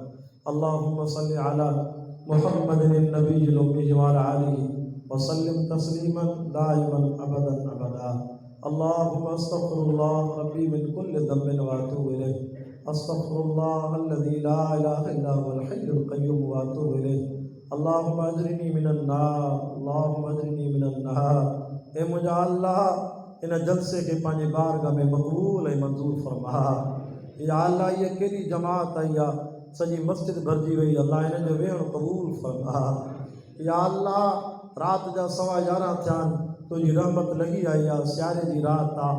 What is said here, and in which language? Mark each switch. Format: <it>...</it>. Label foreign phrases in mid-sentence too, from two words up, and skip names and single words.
<ar>اللهم صل على محمد النبي الأمي وعلى آله وسلم تسليما دائما أبدا أبدا. اللهم أستغفر الله ربي من كل ذنب وأتوب إليه. أستغفر الله الذي لا إله إلا هو الحي القيوم وأتوب إليه. اللهم أجرني من النار، اللهم أجرني من النار, अल्लाहुम्मा अजरिनी मिनन नार।</ar> <sd>ए मुंहिंजा अल्लाह, इन जलसे खे पंहिंजे बारगाह में मक़बूल ऐं मंज़ूर फरमा। या अल्लाह, इहा केॾी जमात आई आहे, सॼी मस्जिद भरिजी वई। अल्लाह, हिन जो वेहणु क़बूल फरमा। या अल्लाह, राति जा 11:15 थिया आहिनि, तुंहिंजी रहमत लॻी आई आहे, सियारे जी राति आहे।</sd>